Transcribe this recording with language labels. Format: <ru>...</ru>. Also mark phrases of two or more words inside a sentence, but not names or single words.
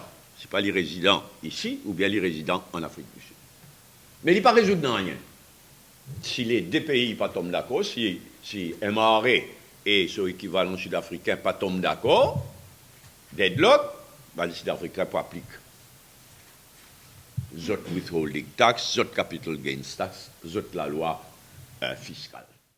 <fr>Ce n'est pas les résidents ici ou bien les résidents en Afrique du Sud. Mais il n'est pas résolu dans rien. Si les deux pays ne tombent pas d'accord, si MRA et son équivalent sud-africain ne tombent pas d'accord, deadlock, les Sud-Africains ne appliquent zot</fr> <en>withholding tax,</en> <fr>zot</fr> <en>capital gains tax,</en> <fr>zot la loi fiscale.</fr>